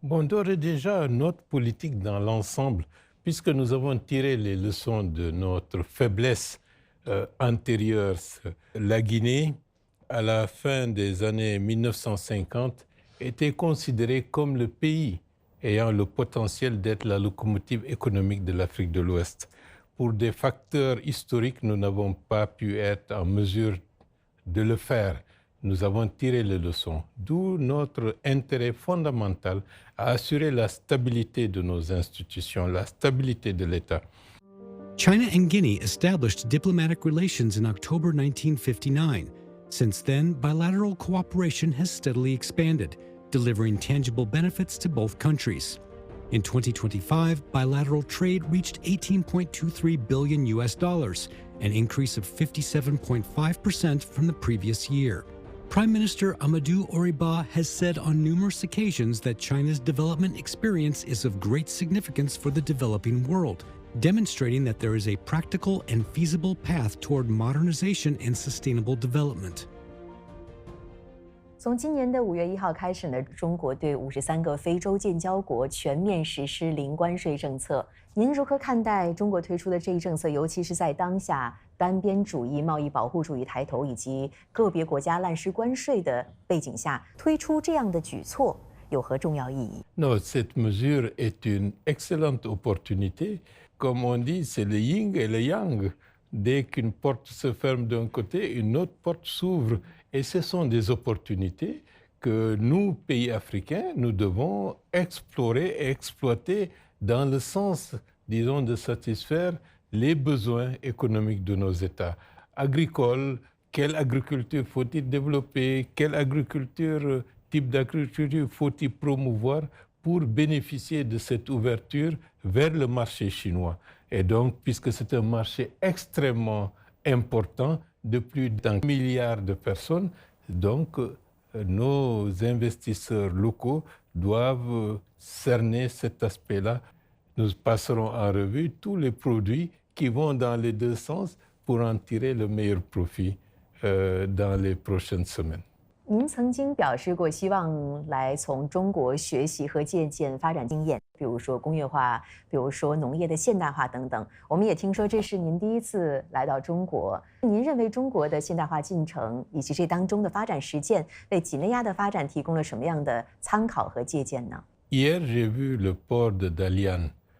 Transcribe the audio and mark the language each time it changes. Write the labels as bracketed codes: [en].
[fr] Bon, d'ores et déjà, notre politique dans l'ensemble, puisque nous avons tiré les leçons de notre faiblesse antérieure, la Guinée, à la fin des années 1950, était considérée comme le pays ayant le potentiel d'être la locomotive économique de l'Afrique de l'Ouest. Pour des facteurs historiques, nous n'avons pas pu être en mesure de le faire. Nous avons tiré les leçons, d'où notre intérêt fondamental à assurer la stabilité de nos institutions, la stabilité de l'État. [en] China and Guinea established diplomatic relations in October 1959. Since then, bilateral cooperation has steadily expanded, delivering tangible benefits to both countries. In 2025, bilateral trade reached $18.23 billion, an increase of 57.5% from the previous year. Prime Minister Amadou Oriba has said on numerous occasions that China's development experience is of great significance for the developing world, demonstrating that there is a practical and feasible path toward modernization and sustainable development. [zh] 从今年的5月1号开始呢，中国对53个非洲建交国全面实施零关税政策。您如何看待中国推出的这一政策？尤其是在当下单边主义、贸易保护主义抬头，以及个别国家滥施关税的背景下，推出这样的举措有何重要意义？ [fr] Non, cette mesure est une excellente opportunité. Comme on dit, c'est le yin et le yang. Dès qu'une porte se ferme d'un côté, une autre porte s'ouvre. Et ce sont des opportunités que nous, pays africains, nous devons explorer et exploiter dans le sens, disons, de satisfaire les besoins économiques de nos États. Agricoles, quelle agriculture faut-il développer? Quelle agriculture, type d'agriculture faut-il promouvoir pour bénéficier de cette ouverture vers le marché chinois? Et donc, puisque c'est un marché extrêmement important, de plus d'un milliard de personnes, donc nos investisseurs locaux doivent cerner cet aspect-là. Nous passerons en revue tous les produits qui vont dans les deux sens pour en tirer le meilleur profit dans les prochaines semaines. [zh] 您曾经表示过希望来从中国学习和借鉴发展经验，比如说工业化，比如说农业的现代化等等。我们也听说这是您第一次来到中国。您认为中国的现代化进程以及这当中的发展实践，为几内亚的发展提供了什么样的参考和借鉴呢？ [fr] Hier, j'ai vu le port de Dalian.